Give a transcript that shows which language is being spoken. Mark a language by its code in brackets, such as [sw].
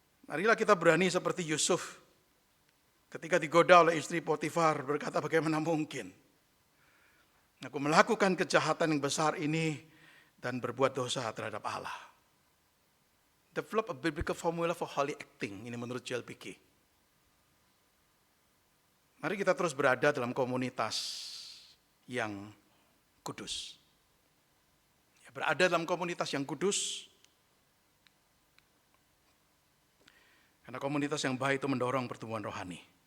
[id] Marilah kita berani seperti Yusuf. Ketika digoda oleh istri Potifar berkata bagaimana mungkin. Aku melakukan kejahatan yang besar ini dan berbuat dosa terhadap Allah. [en] Develop a biblical formula for holy acting. [id] Ini menurut Joel Pickey. Mari kita terus berada dalam komunitas yang kudus. Berada dalam komunitas yang kudus, Karena komunitas yang baik itu mendorong pertumbuhan rohani.